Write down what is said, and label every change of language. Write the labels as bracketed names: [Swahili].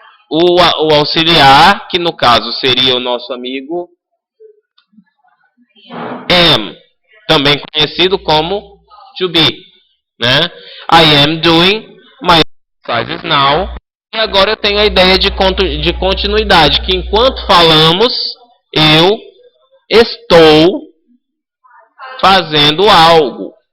[Portuguese] O auxiliar, que no caso seria o nosso amigo am. Também conhecido como to be. Né? [English] I am doing my exercises now. [Portuguese] E agora eu tenho a ideia de continuidade. Que enquanto falamos, eu estou fazendo algo.